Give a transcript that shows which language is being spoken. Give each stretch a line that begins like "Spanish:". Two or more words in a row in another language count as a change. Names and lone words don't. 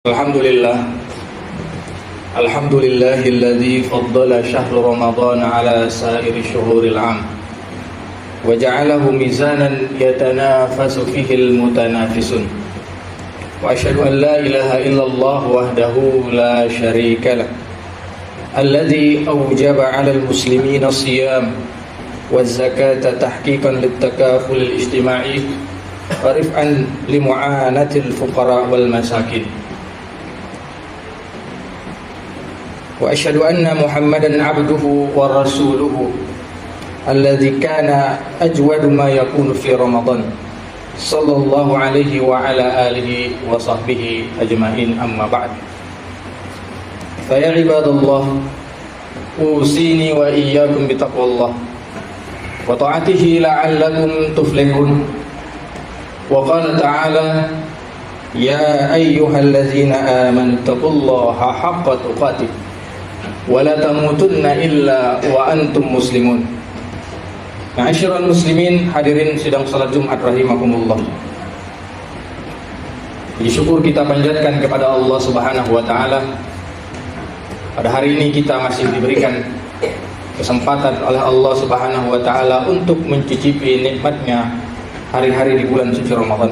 Arabic: الحمد لله الحمد لله الذي فضل شهر رمضان على سائر شهور العام و جعله ميزانا يتنافس فيه المتنافسون وأشهد أن لا إله إلا الله وحده لا شريك له الذي أوجب على المسلمين الصيام والزكاة تحقيقا للتكافل الاجتماعي ورفعا لمعاناة الفقراء والمساكين. وأشهد أن محمدا عبده ورسوله الذي كان أجود ما يكون في رمضان صلى الله عليه وعلى آله وصحبه أجمعين، أما بعد. فيا عباد الله، أوصيني وإياكم بتقوى الله وطاعته لعلكم تفلحون. وقال تعالى يا أيها الذين آمنوا اتقوا الله حق تقاته ولا تموتن إلا وأنتم مسلمون. معاشر المسلمين,
Indonesian: hadirin sidang salat Jumat rahimakumullah. Puji syukur kita panjatkan kepada Allah
Arabic: سبحانه وتعالى.
Indonesian: Pada hari ini kita masih diberikan kesempatan oleh Allah
Arabic: سبحانه وتعالى
Indonesian: untuk mencicipi nikmatnya hari-hari di bulan suci Ramadan.